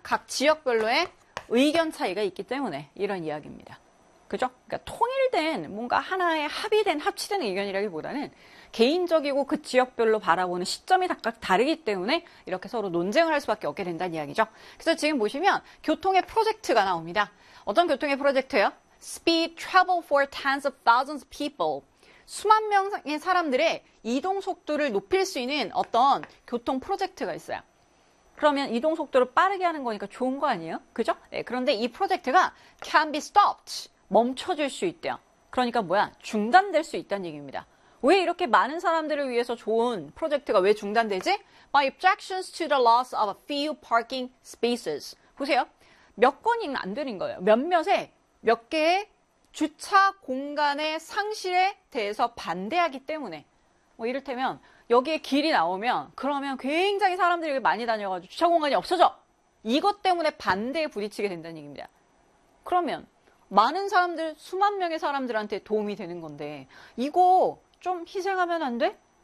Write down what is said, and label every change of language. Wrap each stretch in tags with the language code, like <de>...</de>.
<ko>각 지역별로의 의견 차이가 있기 때문에. 이런 이야기입니다. 그죠? 그러니까 통일된 뭔가 하나의 합의된 합치된 의견이라기보다는 개인적이고 그 지역별로 바라보는 시점이 각각 다르기 때문에 이렇게 서로 논쟁을 할 수밖에 없게 된다는 이야기죠. 그래서 지금 보시면 교통의 프로젝트가 나옵니다. 어떤 교통의 프로젝트예요?</ko> <en>Speed travel for tens of thousands of people.</en> <ko>수만 명의 사람들의 이동 속도를 높일 수 있는 어떤 교통 프로젝트가 있어요. 그러면 이동 속도를 빠르게 하는 거니까 좋은 거 아니에요? 그죠? 네, 그런데 이 프로젝트가</ko> <en>can be stopped.</en> <ko>멈춰질 수 있대요. 그러니까 뭐야? 중단될 수 있다는 얘기입니다. 왜 이렇게 많은 사람들을 위해서 좋은 프로젝트가 왜 중단되지?</ko> <en>By objections to the loss of a few parking spaces.</en> <ko>보세요. 몇 건이 안 되는 거예요. 몇몇의 몇 개의 주차 공간의 상실에 대해서 반대하기 때문에. 뭐 이를테면 여기에 길이 나오면 그러면 굉장히 사람들이 여기 많이 다녀가지고 주차 공간이 없어져. 이것 때문에 반대에 부딪히게 된다는 얘기입니다. 그러면 많은 사람들, 수만 명의 사람들한테 도움이 되는 건데, 이거 좀 희생하면 안 돼?</ko>